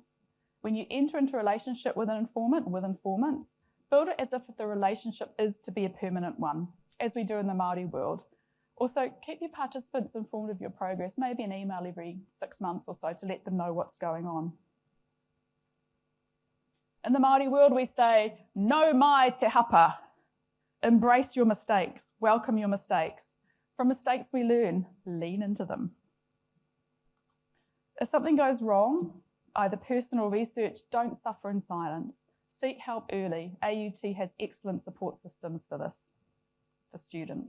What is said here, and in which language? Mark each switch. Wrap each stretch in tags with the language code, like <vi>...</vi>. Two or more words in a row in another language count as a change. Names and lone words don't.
<en>When you enter into a relationship with an informant, with informants, build it as if the relationship is to be a permanent one, as we do in the Māori world. Also, keep your participants informed of your progress, maybe an email every 6 months or so to let them know what's going on. In the Māori world, we say,</en> <mi>no mai te hapa.</mi> <en>Embrace your mistakes, welcome your mistakes. From mistakes we learn, lean into them. If something goes wrong, either personal or research, don't suffer in silence. Seek help early. AUT has excellent support systems for this, for students.</en>